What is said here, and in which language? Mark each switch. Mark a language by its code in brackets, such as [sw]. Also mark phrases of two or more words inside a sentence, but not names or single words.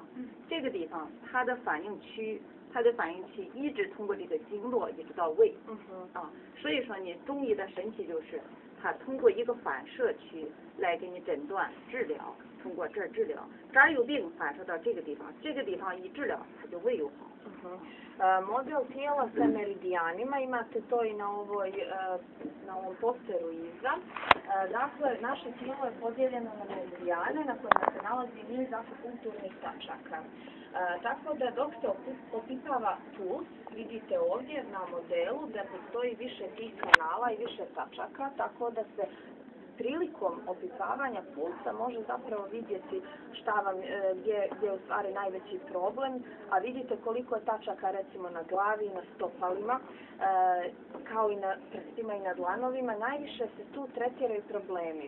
[zh] 这个地方它的反应区一直通过这个经络一直到胃。啊，所以说你中医的神奇就是它通过一个反射区来给你诊断治疗，通过这儿治疗，这儿有病反射到这个地方，这个地方一治疗它就胃又好。 [bs] Model tijela sa meridijanima, imate to i na ovom posteru iza. Dakle, naše tijelo je podijeljeno na meridijane na kojima se nalazi niz akupunkturnih tačaka. Tako da dok se opipava puls, vidite ovdje na modelu da postoji više tih kanala i više tačaka, tako da se prilikom opipavanja pulsa može zapravo vidjeti gdje je u stvari najveći problem, a vidite koliko je tačaka recimo na glavi i na stopalima, kao i na prstima i na dlanovima, najviše se tu tretiraju problemi.